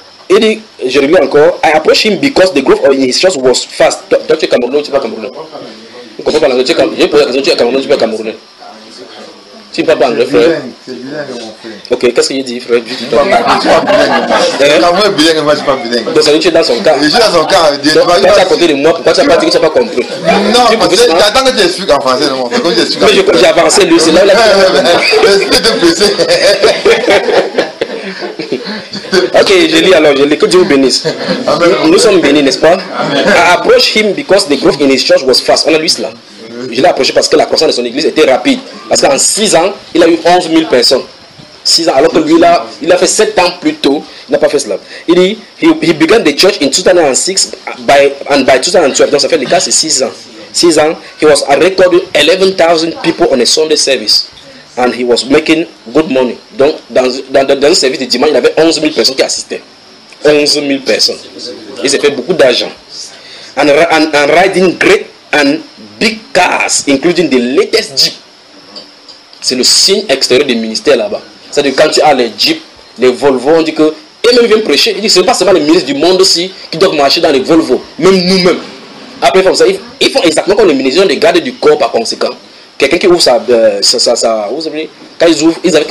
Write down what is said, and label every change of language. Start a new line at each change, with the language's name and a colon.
French: Il dit, je reviens encore,
English: I approach him because the growth of in his church was fast.
French: Toi, tu es Camerounais ou tu es pas Camerounais? Je comprends pas l'anglais. J'ai posé la question, tu es Camerounais ou tu es pas Camerounais? Tu ne parles pas anglais, frère. C'est bilingue, mon frère. Ok, qu'est-ce que j'ai dit, frère? Tu ne parles pas bilingue. Tu bilingue, moi je ne suis pas bilingue. Donc, ça veut dire que tu es dans son cas. Je suis dans son cas. Pourquoi tu as compris de moi? Pourquoi tu n'as pas dit que tu n'as pas compris? Non, parce que j'attends que tu expliques en français, mon frère. Quand tu expliques en français. Mais j'ai avancé, lui, c'est là où il a fait. Je t'ai blessé. Ok, je lis alors, je lis. Que Dieu vous bénisse. Nous sommes bénis, n'est-ce pas?
English: I approach him because the growth in his church was fast.
French: On a lu cela. Je l'ai approché parce que la croissance de son église était rapide. Parce qu'en 6 ans, il a eu 11 000 personnes. 6 ans, alors que lui, là, il a fait 7 ans plus tôt. Il n'a pas fait cela. Il dit,
English: he began the church in 2006 by 2012.
French: Donc, ça fait le cas, c'est 6 ans. 6 ans,
English: he was recording 11,000 people on a Sunday service. And he was making good money.
French: Donc, dans le service de dimanche, il avait 11 000 personnes qui assistaient. 11 000 personnes. Il s'est fait beaucoup d'argent.
English: And riding great and big cars, including the latest Jeep.
French: C'est le signe extérieur des ministères là-bas. C'est-à-dire quand tu as les Jeep, les Volvo, on dit que... Et même ils viennent prêcher. Ils disent que ce n'est pas seulement les ministres du monde aussi qui doivent marcher dans les Volvo. Même nous-mêmes. Après, ils font ça. Ils font exactement comme les ministres. Ils ont des gardes du corps par conséquent. Quelqu'un qui ouvre sa... vous savez, quand ils ouvrent, ils arrivent